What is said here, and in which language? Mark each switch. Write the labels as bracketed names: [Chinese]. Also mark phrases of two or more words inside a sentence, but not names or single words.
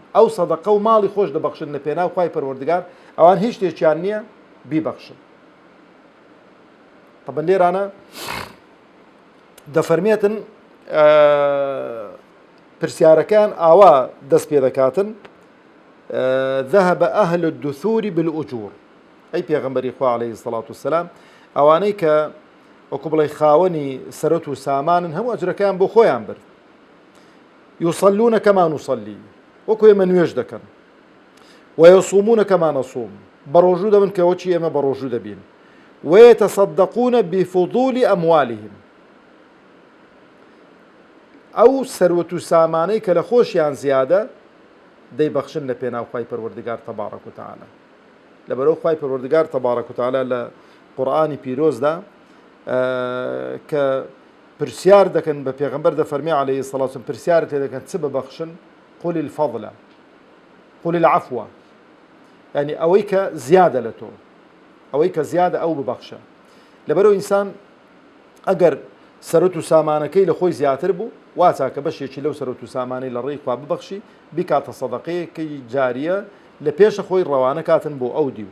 [Central Kurdish] ئەو سەدەقە و ماڵی خۆش دەبەخشن لە پێناو خوای پەروەردگار ئەوان هیچ شتێکیان نییە بیبەخشن. طبعا لێرانە دەفەرمێتن پرسیارەکان ئاوا دەست پێ دەکاتن [Arabic] ذهب أهل الدثور بالأجور. [Central Kurdish] ئەی پێغەمبەری خوا [Arabic] عەلەیهی سەڵات وسەلام [Central Kurdish] ئەوانەی کە وەکو بڵێ خاوەنی سەرەت و سامانن هەموو ئەجرەکەیان بۆ خۆیان برد. [Arabic] يصلون كما نصلي [Central Kurdish] وەکو ئێمە نوێژ دەکەن [Arabic] ويصومون كما نصوم [Central Kurdish] بەڕۆژوو دەبن کە وەچی ئێمە بەڕۆژوو دەبین [Arabic] ويتصدقون بفضول أموالهم [Central Kurdish] ئەو سەروەت و سامانەی کە لە خۆشیان زیادە دەیبەخشن لە پێناو خوای پەروەردگار [Arabic] تەبارەک و تەعالا. [Central Kurdish] لەبەرەوە خوای پەروەردگار [Arabic] تەبارەک و تەعالا [Central Kurdish] لە قورئانی پیرۆزدا کە پرسیار دەکەن بە پێغەمبەر دەفەرمێ [Arabic] عەلەیهی سەڵات وسەلام [Central Kurdish] پرسیارت لێ دەکەن چ ببەخشن [Arabic] قل الفضل قل العفو [Central Kurdish] یعنی ئەوەی کە زیادە لە تۆ ئەوەی کە زیادە ئەو ببەخشە. لەبەرەوە ئینسان ئەگەر سەرەت و سامانەکەی لە خۆی زیاتر بوو واتە کە بەشێکی لەو سەرەت و سامانەی لە ڕێی خوا ببەخشی بیکاتە سەدەقەیەکی جاریە لە پێشە خۆی ڕەوانە کاتن بۆ ئەو دیو.